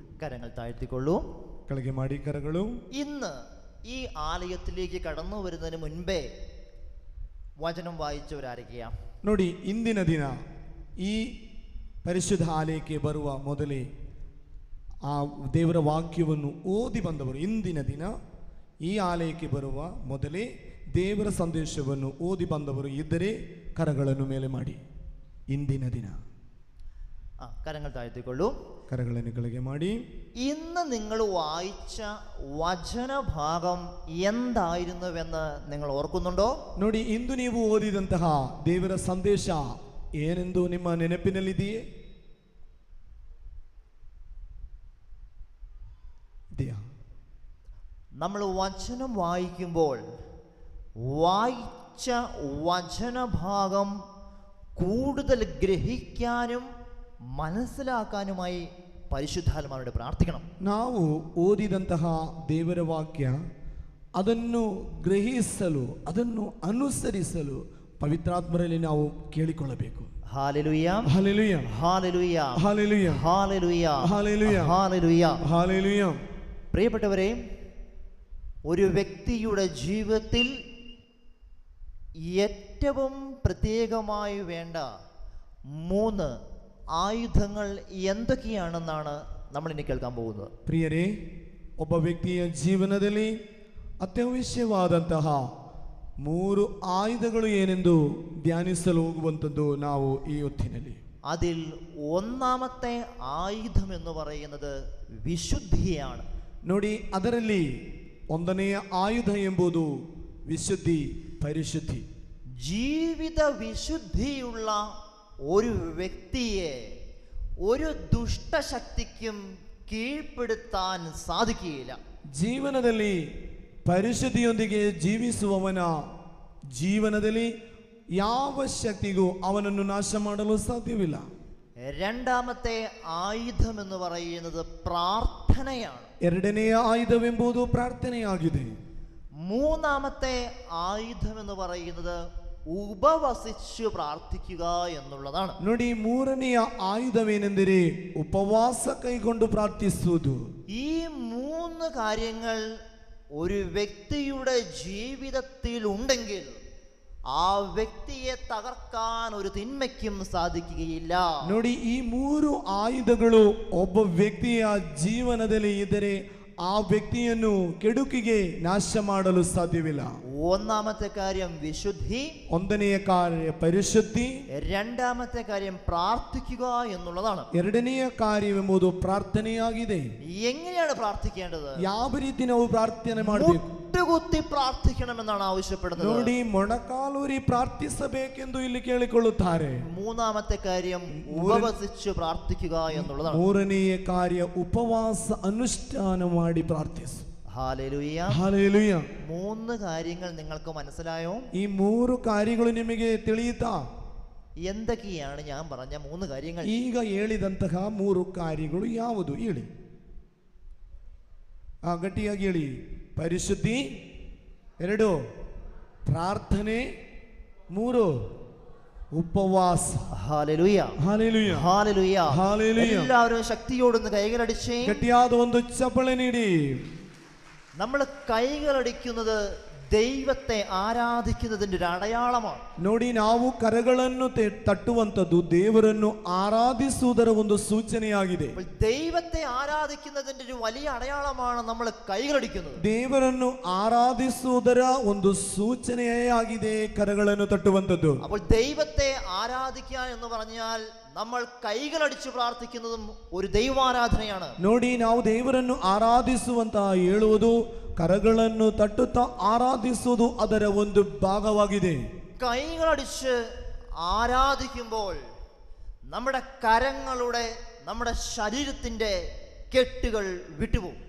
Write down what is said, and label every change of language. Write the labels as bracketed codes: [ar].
[ml] കരങ്ങൾ താഴ്ത്തിക്കൊള്ളൂ, [kn] ಕೆಳಗೆ ಮಾಡಿ ಕರಗಳು. [ml] ഇന്ന് ഈ ആലയത്തിലേക്ക് കടന്നു വരുന്നതിന് മുൻപേ വചനം വായിച്ചവരായിരിക്കാം. [kn] ನೋಡಿ, ಇಂದಿನ ದಿನ ಈ ಪರಿಶುದ್ಧ ಆಲಯಕ್ಕೆ ಬರುವ ಮೊದಲೇ ಆ ದೇವರ ವಾಕ್ಯವನ್ನು ಓದಿ ಬಂದವರು, ಇಂದಿನ ದಿನ ಈ ಆಲಯಕ್ಕೆ ಬರುವ ಮೊದಲೇ ದೇವರ ಸಂದೇಶವನ್ನು ಓದಿ ಬಂದವರು ಇದ್ದರೆ ಕರಗಳನ್ನು ಮೇಲೆ ಮಾಡಿ. ಇಂದಿನ ದಿನ [ml] കരങ്ങൾ താഴ്ത്തിക്കൊള്ളൂ, [kn] കരಗಳನ್ನು ಕೆಳಗೆ ಮಾಡಿ. [ml] ഇന്ന് നിങ്ങൾ വായിച്ച വചനഭാഗം എന്തായിരുന്നുവെന്ന് നിങ്ങൾ ഓർക്കുന്നുണ്ടോ? [kn] ನೋಡಿ, ಇಂದು ನೀವು ಓದಿದಂತಹ ದೇವರ ಸಂದೇಶ ಏನೆಂದು ನಿಮ್ಮ ನೆನಪಿನಲ್ಲಿದೆಯೇ? ಇದೆಯಾ? [ml] നമ്മൾ വചനം വായിക്കുമ്പോൾ വായിച്ച വചനഭാഗം കൂടുതൽ ഗ്രഹിക്കാനും മനസ്സിലാക്കാനുമായി പരിശുദ്ധാത്മാവോട് പ്രാർത്ഥിക്കണം. [kn] ನಾವು ಓದಿದಂತಹ ದೇವರ ವಾಕ್ಯ ಅದನ್ನು ಗ್ರಹಿಸಲು, ಅದನ್ನು ಅನುಸರಿಸಲು ಪವಿತ್ರಾತ್ಮರಲ್ಲಿ ನಾವು ಕೇಳಿಕೊಳ್ಳಬೇಕು. [ml] Hallelujah hallelujah hallelujah hallelujah hallelujah hallelujah hallelujah. Hallelujah. പ്രിയപ്പെട്ടവരെ, ഒരു വ്യക്തിയുടെ ജീവിതത്തിൽ ഏറ്റവും പ്രത്യേകമായി വേണ്ട 3 ആയുധങ്ങൾ എന്തൊക്കെയാണെന്നാണ് നമ്മൾ ഇനി കേൾക്കാൻ പോകുന്നത്. [kn] ಪ್ರಿಯರೇ, ಒಬ್ಬ ವ್ಯಕ್ತಿಯ ಜೀವನದಲ್ಲಿ ಅತ್ಯವಶ್ಯವಾದಂತಹ 3 ಆಯುಧಗಳು ಏನೆಂದು ಧ್ಯಾನಿಸಲು ಹೋಗುವಂಥದ್ದು ನಾವು ಈ ಹೊತ್ತಿನಲ್ಲಿ. [ml] അതിൽ ഒന്നാമത്തെ ആയുധം എന്ന് പറയുന്നത് വിശുദ്ധിയാണ്. [kn] ನೋಡಿ, ಅದರಲ್ಲಿ ಒಂದನೆಯ ಆಯುಧ ಎಂಬುದು ವಿಶುದ್ಧಿ, ಪರಿಶುದ್ಧಿ. [ml] ജീവിത വിശുദ്ധിയുള്ള ഒരു വ്യക്തിയെ ഒരു ദുഷ്ടശക്തിക്കും കീഴ്പ്പെടുത്താൻ സാധിക്കുകയില്ല. [kn] ಜೀವನದಲ್ಲಿ ಪರಿಶುದ್ಧಿಯೊಂದಿಗೆ ಜೀವಿಸುವವನ ಜೀವನದಲ್ಲಿ ಯಾವ ಶಕ್ತಿಗೂ ಅವನನ್ನು ನಾಶ ಮಾಡಲು ಸಾಧ್ಯವಿಲ್ಲ. [ml] രണ്ടാമത്തെ ആയുധം എന്ന് പറയുന്നത് പ്രാർത്ഥനയാണ്. [kn] ಎರಡನೆಯ ಆಯುಧವೆಂಬುದು ಪ್ರಾರ್ಥನೆಯಾಗಿದೆ. [ml] മൂന്നാമത്തെ ആയുധം എന്ന് പറയുന്നത് ഉപവസിച്ചു പ്രാർത്ഥിക്കുക എന്നുള്ളതാണ്. [kn] ನೋಡಿ, ಮೂರನೆಯ ಆಯುಧವೇನೆಂದರೆ ಉಪವಾಸ ಕೈಗೊಂಡು ಪ್ರಾರ್ಥಿಸುವುದು. [ml] ഈ 3 കാര്യങ്ങൾ ഒരു വ്യക്തിയുടെ ജീവിതത്തിൽ ഉണ്ടെങ്കിൽ ആ വ്യക്തിയെ തകർക്കാൻ ഒരു തിന്മയ്ക്കും സാധിക്കുകയില്ല. [kn] ನೋಡಿ, ಈ 3 ಆಯುಧಗಳು ಒಬ್ಬ ವ್ಯಕ್ತಿಯ ಜೀವನದಲ್ಲಿ ಇದ್ದರೆ ಆ ವ್ಯಕ್ತಿಯನ್ನು ಕೆಡುಕಿಗೆ ನಾಶ ಮಾಡಲು ಸಾಧ್ಯವಿಲ್ಲ. [ml] ഒന്നാമത്തെ കാര്യം വിശുദ്ധി, [kn] ಒಂದನೆಯ ಕಾರ್ಯ ಪರಿಶುದ್ಧಿ, [ml] രണ്ടാമത്തെ കാര്യം പ്രാർത്ഥിക്കുക എന്നുള്ളതാണ്. [kn] ಎರಡನೆಯ ಕಾರ್ಯವೆಂಬುದು ಪ್ರಾರ್ಥನೆಯಾಗಿದೆ. [ml] എങ്ങനെയാണ് പ്രാർത്ഥിക്കേണ്ടത്? [kn] ಯಾವ ರೀತಿ ನಾವು ಪ್ರಾರ್ಥನೆ ಮಾಡಬೇಕು? [ml] മുട്ടുകുത്തി പ്രാർത്ഥിക്കണമെന്നാണ് ആവശ്യപ്പെടുന്നത്. [kn] ನೋಡಿ, ಮೊಣಕಾಲೂರಿ ಪ್ರಾರ್ಥಿಸಬೇಕೆಂದು ಇಲ್ಲಿ ಕೇಳಿಕೊಳ್ಳುತ್ತಾರೆ. [ml] മൂന്നാമത്തെ കാര്യം ഉപവസിച്ചു പ്രാർത്ഥിക്കുക എന്നുള്ളതാണ്. [kn] ಮೂರನೆಯ ಕಾರ್ಯ ಉಪವಾಸ ಅನುಷ್ಠಾನ ಮಾಡಿ ಪ್ರಾರ್ಥಿಸು. [ml] Hallelujah [kn] hallelujah. [ml] 3 കാര്യങ്ങൾ നിങ്ങൾക്ക് മനസ്സിലായോ? [kn] ಈ 3 ಕಾರ್ಯಗಳು ನಿಮಗೆ ತಿಳಿಯುತ್ತಾ? [ml] എന്തൊക്കെയാണ് ഞാൻ പറഞ്ഞ 3 കാര്യങ്ങൾ? [kn] ಈಗ ಹೇಳಿದಂತಹ 3 ಕಾರ್ಯಗಳು ಯಾವುದು ಹೇಳಿ? ಗಟ್ಟಿಯಾಗಿ ಹೇಳಿ. ಪರಿಶುದ್ಧಿ, 2 ಪ್ರಾರ್ಥನೆ, 3 ಉಪವಾಸ. [ml] Hallelujah [kn] hallelujah [ml] hallelujah hallelujah. എല്ലാവരും ശക്തിയോടൊന്ന് കൈകളടിച്ചേ. [kn] ಗಟ್ಟಿಯಾದ ಒಂದು ಚಪ್ಪಳೆ ನೀಡಿ. [ml] നമ്മൾ കൈകളടിക്കുന്നത് ദൈവത്തെ ആരാധിക്കുന്നതിൻ്റെ ഒരു അടയാളമാണ്. [kn] ನೋಡಿ, ನಾವು ಕರಗಳನ್ನು ತಟ್ಟುವಂಥದ್ದು ದೇವರನ್ನು ಆರಾಧಿಸುವುದರ ಒಂದು ಸೂಚನೆಯಾಗಿದೆ. [ml] ദൈവത്തെ ആരാധിക്കുന്നതിൻ്റെ ഒരു വലിയ അടയാളമാണ് നമ്മൾ കൈകളടിക്കുന്നത്. [kn] ದೇವರನ್ನು ಆರಾಧಿಸುವುದರ ಒಂದು ಸೂಚನೆಯಾಗಿದೆ ಕರಗಳನ್ನು ತಟ್ಟುವಂಥದ್ದು. [ml] അപ്പോൾ ദൈവത്തെ ആരാധിക്കുക എന്ന് പറഞ്ഞാൽ നമ്മൾ കൈകളടിച്ച് പ്രാർത്ഥിക്കുന്നതും ഒരു ദൈവാരാധനയാണ്. [kn] ನೋಡಿ, ನಾವು ದೇವರನ್ನು ಆರಾಧಿಸುವಂತ ಹೇಳುವುದು ಕರಗಳನ್ನು ತಟ್ಟುತ್ತಾ ಆರಾಧಿಸುವುದು ಅದರ ಒಂದು ಭಾಗವಾಗಿದೆ. [ml] കൈകളടിച്ച് ആരാധിക്കുമ്പോൾ നമ്മുടെ കരങ്ങളുടെ, നമ്മുടെ ശരീരത്തിന്റെ കെട്ടുകൾ വിട്ടുപോകും.